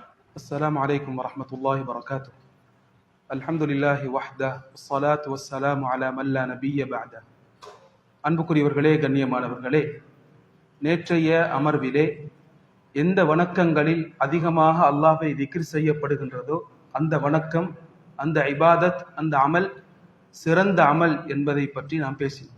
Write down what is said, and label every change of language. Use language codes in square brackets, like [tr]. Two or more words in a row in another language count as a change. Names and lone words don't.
[ar] السلام عليكم ورحمة الله وبركاته. الحمد لله وحده والصلاة والسلام على من لا نبي بعده. [ta] அன்புக்குரியவர்களே, கண்ணியமானவர்களே, நேற்றைய அமர்விலே எந்த வணக்கங்களில் அதிகமாக அல்லாஹ்வை திக்ர் செய்யப்படுகின்றதோ அந்த வணக்கம், அந்த இபாதத், அந்த அமல் சிறந்த அமல் என்பதை பற்றி நாம் பேசினோம்.